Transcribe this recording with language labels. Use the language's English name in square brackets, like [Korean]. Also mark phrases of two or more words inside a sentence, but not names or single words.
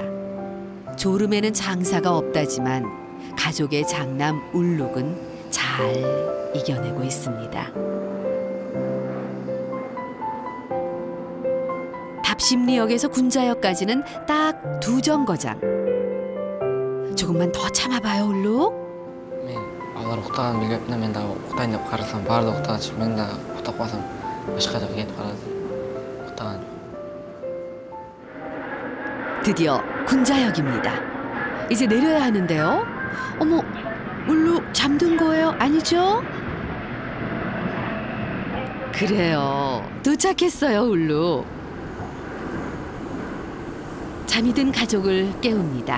[Korean] 졸음에는 장사가 없다지만 가족의 장남 울룩은 잘 이겨내고 있습니다. 답심리역에서 군자역까지는 딱 2정거장. 조금만 더 참아봐요, 울룩. [Kyrgyz] мен алар уктаган билбеп эле мен дагы уктайын деп карасам баары да уктаган мен дагы уктап калсам башка жака кетип калат уктаган. [Korean] 드디어 군자역입니다. 이제 내려야 하는데요. 어머, 울룩 잠든 거예요? 아니죠? 그래요. 도착했어요, 울룩. 잠이 든 가족을 깨웁니다.